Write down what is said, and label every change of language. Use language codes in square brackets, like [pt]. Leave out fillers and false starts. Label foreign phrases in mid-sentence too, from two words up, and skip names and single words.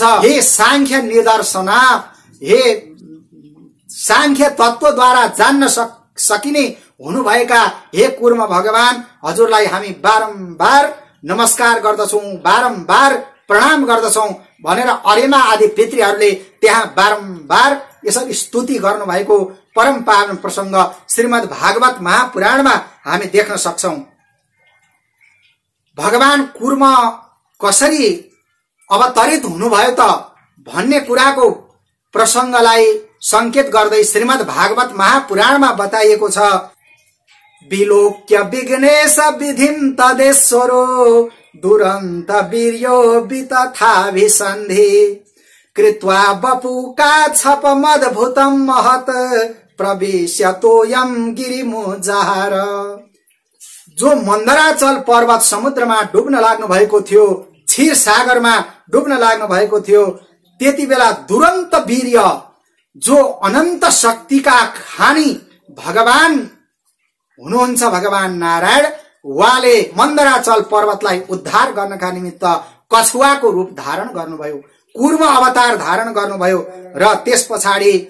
[ne] हे सांख्य निदर्शना, हे सांख्य तत्वद्वारा जान्न सकिने हुनुभएका हे कुर्म भगवान, हजुरलाई हामी बारम्बार नमस्कार गर्दछौं, बारम्बार प्रणाम गर्दछौं भनेर अर्यमा आदि पितृहरूले त्यहाँ बारम्बार यसरी स्तुति गर्नु भएको परम पावन प्रसंग श्रीमद् भागवत महापुराणमा हामी देख्न सक्छौं। भगवान कुर्म कसरी अवतरित हुनुभयो त भन्ने कुराको प्रसंगलाई संकेत गर्दै श्रीमद् भागवत महापुराणमा बताइएको छ। [sa] विलोक्य विघ्नेश विधिं तदेश्वरो दुरन्त वीर्यो वितथाभिसन्धि कृत्वा वपुका छपमद्भुतं महत् प्रविश्यतोऽयं गिरिमुजाहार। [ne] जो मन्दराचल पर्वत समुद्रमा डुब्न लाग्नु भएको थियो, क्षीर सागरमा डुब्न लाग्नु भएको थियो, त्यति बेला दुरन्त वीर्य जो अनन्त शक्तिका खानी भगवान हुनुहुन्छ, भगवान नारायण, उहाँले मन्दराचल पर्वतलाई उद्धार गर्नका निमित्त कछुवाको रूप धारण गर्नुभयो, कुर्म अवतार धारण गर्नुभयो र त्यस पछाडि